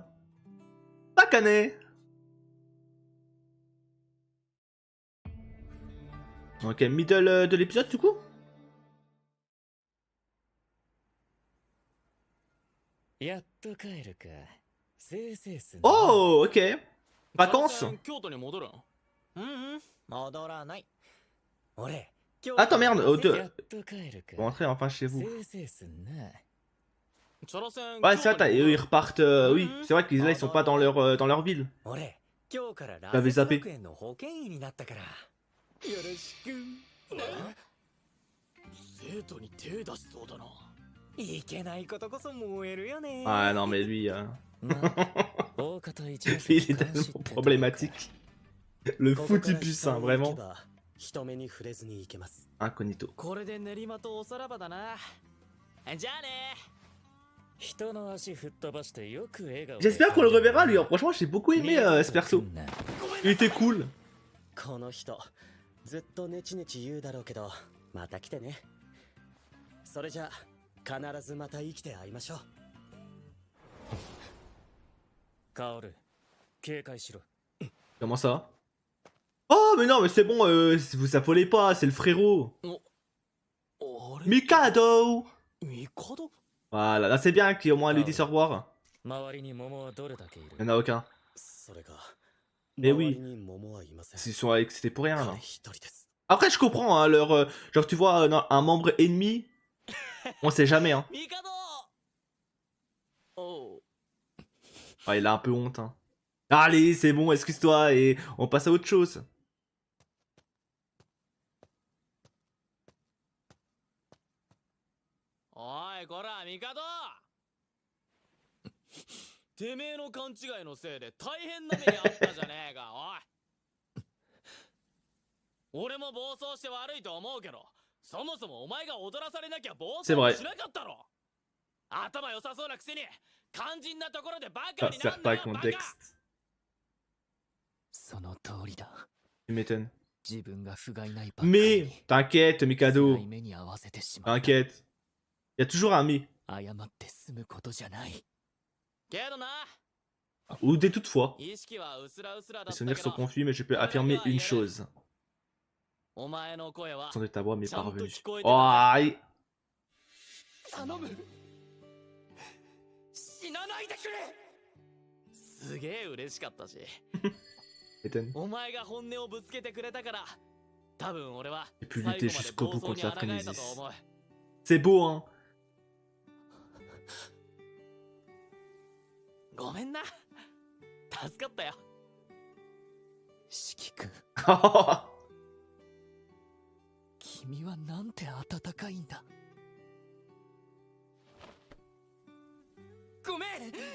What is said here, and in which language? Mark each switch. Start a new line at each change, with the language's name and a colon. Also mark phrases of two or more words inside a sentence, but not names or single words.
Japanese: Bakane.
French: Ok, middle de l'épisode du coup. Oh, ok. Vacances.
Japanese: 京都に戻るん？戻らない。
French: Attends, merde. Oh, deux.
Japanese: やっと帰るか。
French: Vous rentrez enfin chez vous.
Japanese: せいせいすんな。
French: Ouais, c'est vrai, eux ils repartent. Oui, c'est vrai qu'ils là ils sont pas dans leur ville.
Japanese: 俺、今日からラ
French: J'avais
Japanese: セス
French: zappé.
Japanese: 学園の保健医になったから。よろしく。生徒に手出しそうだな。いけないことこそ燃えるよね。
French: Ouais, non, mais lui,
Japanese: まあ、大方一ノ瀬
French: il est
Japanese: の監視っ
French: tellement
Japanese: て
French: problématique. Le
Japanese: ここ
French: fou
Japanese: から
French: du puce,
Japanese: 下
French: hein,
Japanese: に行け
French: vraiment.
Japanese: ば人目に触れずに行けます。
French: Incognito.
Japanese: これで練馬とおさらばだな。じゃあね。人の足吹っ飛ばしてよく笑顔。
French: J'espère qu'on le reverra lui. Franchement, j'ai beaucoup aimé ce perso. Il était cool.
Japanese: この人、ずっとネチネチ言うだろうけど、また来てね。それじゃあ、必ずまた生きて会いましょう。カオル、警戒しろ。
French: Comment ça? Oh, mais non, mais c'est bon, vous affolez pas, c'est le frérot.
Japanese: あれ Mikado! ミカド？
French: Voilà, là c'est bien qu'il au moins lui dise au revoir.
Japanese: 周りに桃はどれだけいる？
French: Il y en a aucun.
Japanese: それが、
French: Mais oui.
Japanese: 周りに桃はいません。
French: Ils sont avec c'était pour rien là.
Japanese: 彼一人です。
French: Après, je comprends, hein, leur. Genre, tu vois, un membre ennemi, on sait jamais, hein.
Japanese: ミカド！おう。
French: Ouais, il a un peu honte, hein. Allez, c'est bon, excuse-toi et on passe à autre chose.
Japanese: おい、こら、ミカド！てめえの勘違いのせいで大変な目にあったじゃねえか、おい。俺も暴走して悪いと思うけど、そもそもお前が踊らされなきゃ暴走
French: C'est vrai.
Japanese: しなかったろ。頭良さそうなくせに肝心なところでバカ
French: Ça
Japanese: に
French: sert
Japanese: なん
French: pas
Japanese: だ
French: le
Japanese: よ、バカ。
French: contexte.
Japanese: その通りだ。
French: Tu m'étonnes.
Japanese: 自分が不甲斐ないばっかり
French: Mais,
Japanese: に
French: t'inquiète,
Japanese: 辛
French: Mikado.
Japanese: い目に合わせてしまった。
French: T'inquiète. Y a toujours un mais.
Japanese: 謝って済むことじゃない。けどな、
French: Ou des toutefois.
Japanese: 意識はうすらうすらだ
French: Les
Japanese: ったけ
French: souvenirs sont
Japanese: ど、
French: confus, mais je peux affirmer une chose.
Japanese: お前の声は
French: Le son de ta voix m'est
Japanese: ちゃんと
French: parvenu.
Japanese: 聞こえて
French: Oh,
Japanese: たぜ。
French: aïe.
Japanese: 頼む。死なないでくれ。すげえ嬉しかったし、
French: M'étonne.
Japanese: お前が本音をぶつけてくれたから、多分俺は
French: J'ai pu
Japanese: 最
French: lutter
Japanese: 後まで
French: jusqu'au
Japanese: 暴
French: bout
Japanese: 走に
French: contre la
Japanese: 抗えたと
French: frénésie.
Japanese: 思う。
French: C'est beau, hein.
Japanese: ごめんな。助かったよ。四季君、君はなんて温かいんだ。ごめん。